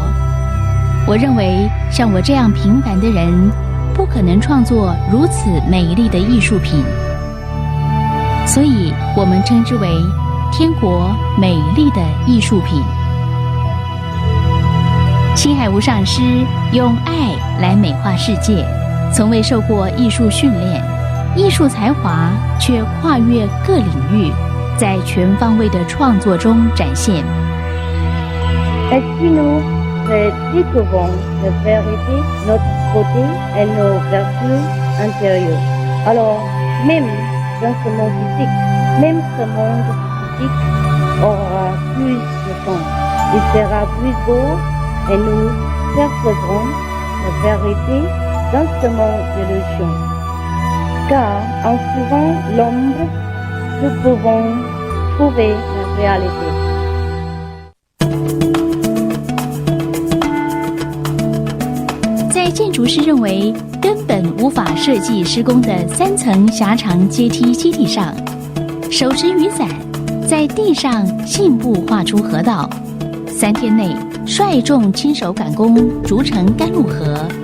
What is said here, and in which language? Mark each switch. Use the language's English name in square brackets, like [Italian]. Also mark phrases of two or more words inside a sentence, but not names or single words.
[Chinese] 我认为像我这样平凡的人，不可能创作如此美丽的艺术品，所以我们称之为天国美丽的艺术品。青海无上师用爱来美化世界，从未受过艺术训练，艺术才华却跨越各领域，在全方位的创作中展现。 [French] Ainsi nous découvrons la vérité, notre beauté et nos vertus intérieures. Alors, même dans ce monde physique, même ce monde physique aura plus de sens. Il sera plus beau et nous percevrons la vérité dans ce monde d'illusion. Car en suivant l'ombre, nous pouvons trouver la réalité. [Chinese] 在建筑师认为根本无法设计施工的3层狭长阶梯基地上，手持雨伞，在地上信步画出河道，3天内率众亲手赶工筑成甘露河，